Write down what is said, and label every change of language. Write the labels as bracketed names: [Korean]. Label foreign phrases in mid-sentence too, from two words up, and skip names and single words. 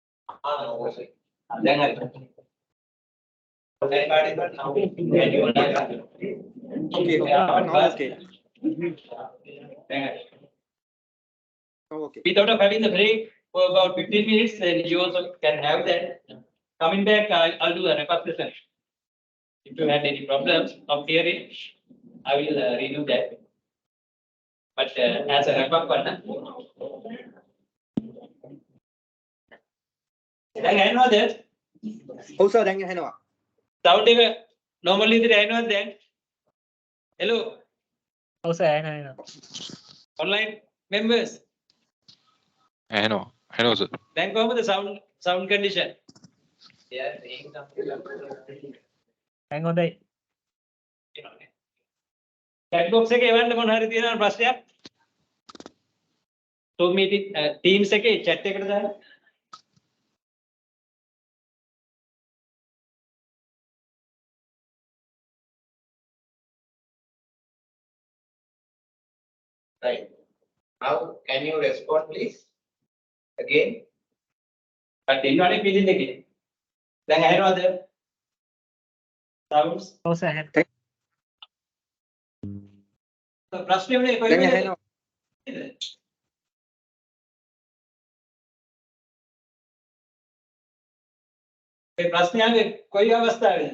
[Sinhala] දැන් හරි. [English] Okay. Now okay. Okay. Without of having the break for about 15 minutes, then you also can have that. Coming back, I'll do a wrap-up session. If you had any problems of hearing, I will redo that. But as a wrap-up one, [Sinhala] දැන් ඇහෙනවද? ඔව් සර් දැන් ඇහෙනවා. Sound එක normally ඉදිරිය ඇහෙනවද දැන්? Hello, ඔව් සර් ඇහෙනවා. [English] online members. [Sinhala] ඇහෙනවා සර්. දැන් කොහොමද [English] sound condition? [Sinhala] දැන් හොඳයි. [English] Chat box [Sinhala] එකේ එවන්න මොන හරි තියෙනවා ප්‍රශ්නයක්? Zoom meeting Teams එකේ chat එකට දාන්න. [English] Right. Now, can you respond, please? Again? [Sinhala] But ඉන්නවනේ meeting එකේ. දැන් ඇහෙනවද? [English] Sounds. [Sinhala] ඔව් සර් ඇහෙනවා. ප්‍රශ්නේ උනේ දැන් කොහෙද? ඇහෙනවා. ඒ ප්‍රශ්නයන්ගේ කොයි අවස්ථාවේද?